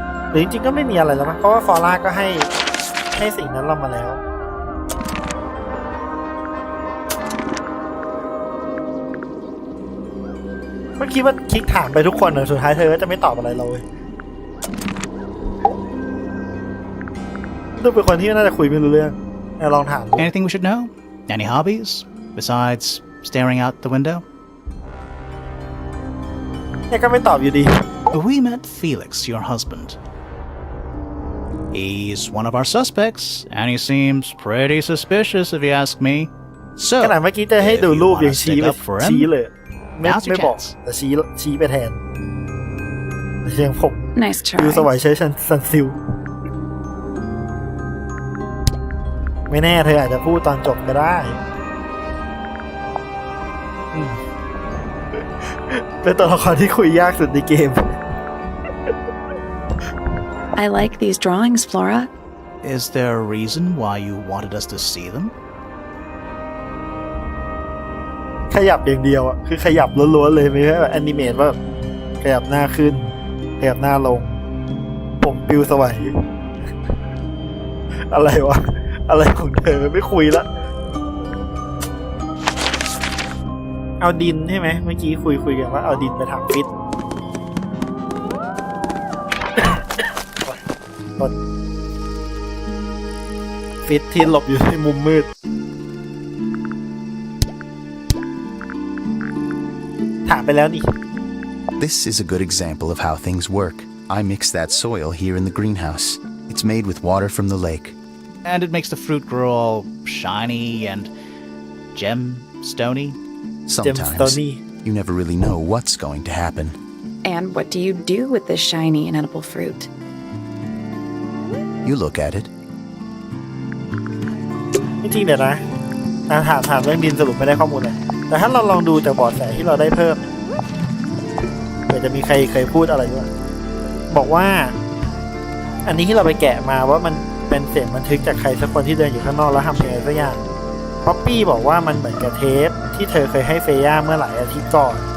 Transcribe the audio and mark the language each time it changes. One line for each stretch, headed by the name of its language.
Thai: หรือจริงๆก็ไม่มีอะไรแล้วมั้งเพราะว่าฟอร่าก็ให้สิ่งนั้นเรามาแล้วเมื่อกี้ว่าคลิกถามไปทุกคนสุดท้ายเธอก็จะไม่ตอบอะไรเราเลยดูเป็นคนที่น่าจะคุยไม่รู้เรื่องลองถาม
English: Anything we should know? Any hobbies besides staring out the window?
Thai: ก็ไม่ตอบอยู่ดี
English: We met Felix, your husband. He's one of our suspects, and he seems pretty suspicious if you ask me. So,
Thai: ขนาดเมื่อกี้จะให้ดูรูปยังชี้เลยไม่บอกแต่ชี้ไปแทนเชียงผม
English: Nice try.
Thai: ดูสวยใช้ซันซิลไม่แน่เธออาจจะพูดตอนจบก็ได้เป็นตัวละครที่คุยยากสุดในเกม
English: I like these drawings, Flora. Is there a reason why you wanted us to see them?
Thai: ขยับอย่างเดียวคือขยับล้วนๆเลยไม่ใช่แบบแอนิเมตว่าขยับหน้าขึ้นขยับหน้าลงผมปิวสวยอะไรวะอะไรของเธอไม่คุยละ เอาดินใช่ไหมเมื่อกี้คุยกันว่าเอาดินไปทำฟิตฟิตที่หลบอยู่ในมุมมืดถามไปแล้วนี่
English: This is a good example of how things work. I mix that soil here in the greenhouse. It's made with water from the lake. And it makes the fruit grow all shiny and gemstony. Sometimes you never really know what's going to happen. And what do you do with this shiny and edible fruit? You look at it.
Thai: จริงๆเดี๋ยวนะถามเรื่องดินสรุปไม่ได้ข้อมูลเลยแต่ถ้าเราลองดูจากเบาะแสที่เราได้เพิ่มเผื่อจะมีใครเคยพูดอะไรด้วยบอกว่าอันนี้ที่เราไปแกะมาว่ามันเป็นเสียงบันทึกจากใครสักคนที่เดินอยู่ข้างนอกแล้วทำอะไรสักอย่างป๊อปปี้บอกว่ามันเหมือนกับเทปที่เธอเคยให้เฟย่าเมื่อหลายอาทิตย์ก่อน